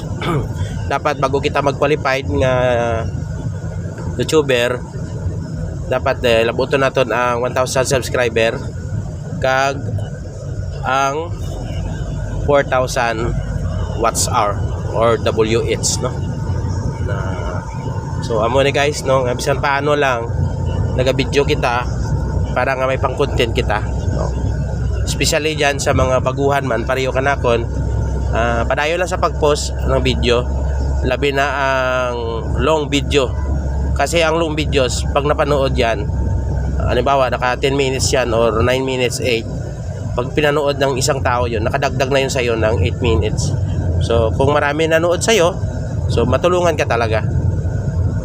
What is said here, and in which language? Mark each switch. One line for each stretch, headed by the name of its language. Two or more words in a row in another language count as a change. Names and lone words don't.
Hiligaynon: Dapat bago kita mag-qualified nga YouTuber, dapat labuton naton ang 1,000 subscriber kag ang 4,000 watts hour or WH, no? So amo ni guys, no, nga bisan paano lang naga-video kita para nga may pang-content kita, no? Especially diyan sa mga baguhan man pareho kanakon, padayon lang sa pag-post ng video, labi na ang
English: long video.
Filipino: Kasi ang
English: long videos
Filipino: pag napanood yan, halimbawa naka 10 minutes yan or 9 minutes 8, pag pinanood ng isang tao yun, nakadagdag na yun sa iyo ng 8 minutes. So kung marami nanood sa iyo, so matulungan ka talaga.